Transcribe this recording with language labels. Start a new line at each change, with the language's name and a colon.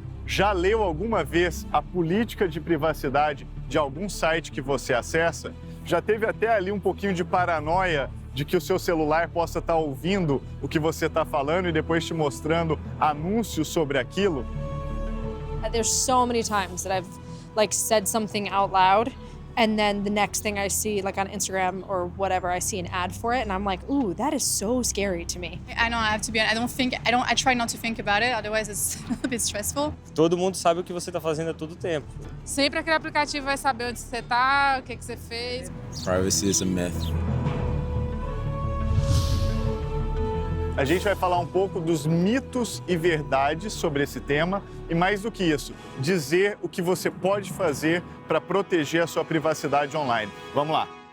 Portuguese: Já leu alguma vez a política de privacidade de algum site que você acessa? Já teve até ali um pouquinho de paranoia de que o seu celular possa estar ouvindo o que você está falando e depois te mostrando anúncios sobre aquilo?
English: There's so many times that I've said something out loud, and then the next thing I see, like on Instagram or whatever, I see an ad for it, and I'm like, ooh, that is so scary to me. I know, I have to be honest, I try not to think about it, otherwise it's a bit stressful.
Portuguese: Todo mundo sabe o que você está fazendo a todo tempo. Sempre aquele aplicativo vai saber onde você tá, o que você fez.
English: Privacy is a myth.
Portuguese: A gente vai falar um pouco dos mitos e verdades sobre esse tema e, mais do que isso, dizer o que você pode fazer para proteger a sua privacidade online. Vamos lá!